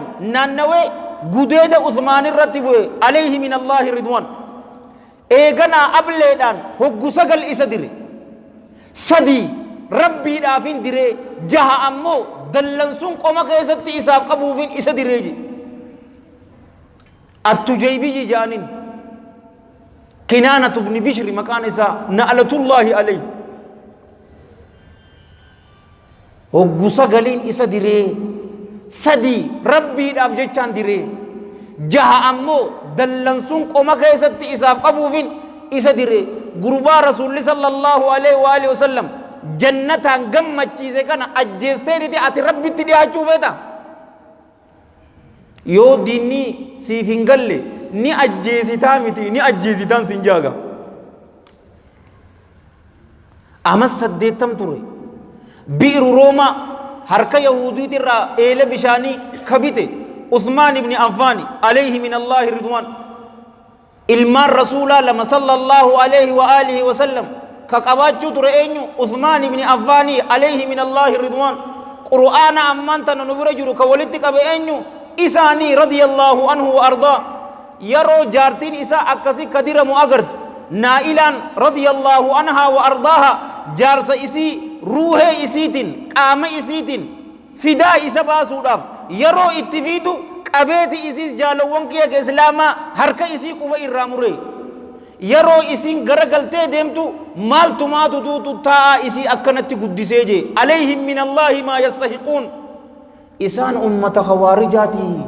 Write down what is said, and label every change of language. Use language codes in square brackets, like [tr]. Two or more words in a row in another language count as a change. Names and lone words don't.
[om] naannawee gudeeda Uthmaan irratti bu'e [ar] عليه من الله رضوان [om] eeganaa ableedhaan hoggu 9 isa dire 3 rabbiidhaafin diree 6 ammoo dallansuun qoma keessatti isaaf qabuufin isa direeji attujaybii jaanin kinaanatu ibn bishri maqaan isaa [ar] لعنة الله عليه [om] hoggu 9 isa diree 3 rabbiidhaaf jechaan diree 6 ammoo dallansuun qoma keessatti isaaf qabuufin isa diree gurbaa rasuulli [ar] صلى الله عليه وآله وسلم [om] jannataan gammachiise kana ajjeesteetiti ati rabbitti dhiyaachuu feeta yoo diinni siif hin galle ni ajjeesitaa miti ni ajjeesitaan sin jaaga amas 8 ture biiru roomaa harka yahudiitirraa eela bishaanii kabite Uthmaan ibn Affaan [ar] عليه من الله رضوان [om] ilmaan rasuulaa lama [ar] صلى الله عليه وآله وسلم [om] ka qabaachuu ture eenyu Uthmaan ibn Affaan [ar] عليه من الله رضوان [om] qur'aana ammaan tana nu bira jiru ka walitti qabe eenyu isaanii [ar] رضي الله عنه وأرضاه [om] yeroo jaartiin isaa akkasi ka diramu agartu naa'ilaan [ar] رضي الله عنها وأرضاها [om] jaarsa isii ruuhee isiitiin qaama isiitiin fidaa isa baasuudhaaf yeroo itti fiidu qabeeti isiis jaalawwan kiyya ka islaamaa harka isii quba irraa muree yeroo isiin garagaltee deemtu maaltumaatu tuutu taa'aa isii akkanatti guddisee jee [ar] عليهم من الله ما يستحقون [om] isaan ummata hawaarijaati